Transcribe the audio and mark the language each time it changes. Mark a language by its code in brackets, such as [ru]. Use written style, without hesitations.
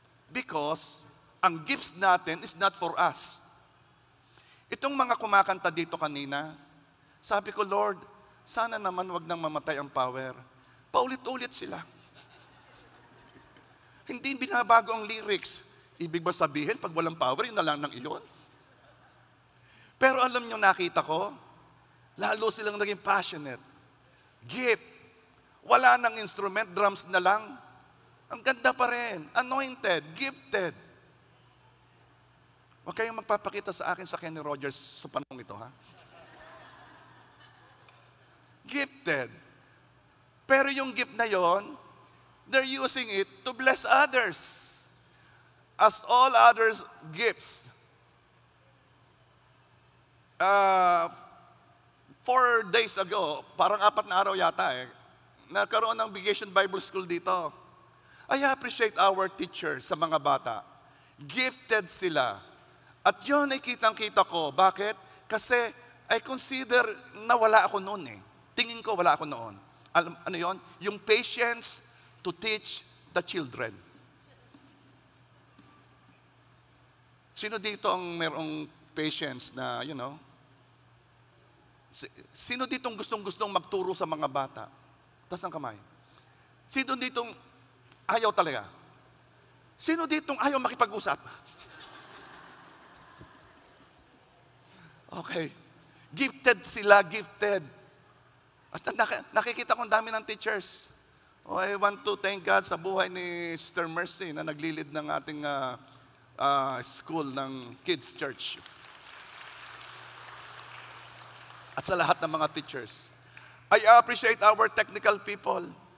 [en] Because, ang gifts natin is not for us. [tl] Itong mga kumakanta dito kanina, sabi ko, Lord, sana naman wag nang mamatay ang power. Paulit-ulit sila. Hindi binabago ang lyrics. Ibig ba sabihin, pag walang power, yun na lang ng iyon? Pero alam nyo, nakita ko, lalo silang naging passionate. Gift. Wala nang instrument, drums na lang. Ang ganda pa rin. [en] Anointed, gifted. [tl] Huwag kayong magpapakita sa akin sa Kenny Rogers sa panahon ito, ha? [en] Gifted. [tl] Pero yung gift na yon, [en] they're using it to bless others. As all others gifts. 4 days ago, [tl] parang 4 na araw yata nagkaroon ng Vacation Bible School dito. [en] I appreciate our teachers [tl] sa mga bata. [en] Gifted sila. [tl] At yun ay kitang-kita ko. Bakit? Kasi [en] I consider [tl] na wala ako noon Tingin ko wala ako noon. Ano yun? [en] Yung patience to teach the children. [tl] Sino dito ang mayroong patience na, sino ditong gustong-gustong magturo sa mga bata? Taas ang kamay. Sino ditong ayaw talaga? Sino ditong ayaw makipag-usap? Okay. Gifted sila, gifted. At nakikita ko ang dami ng teachers. [en] I want to thank God [tl] sa buhay ni Sister Mercy na naglilid ng ating school ng Kids Church. At sa lahat ng mga teachers. [en] I appreciate our technical people.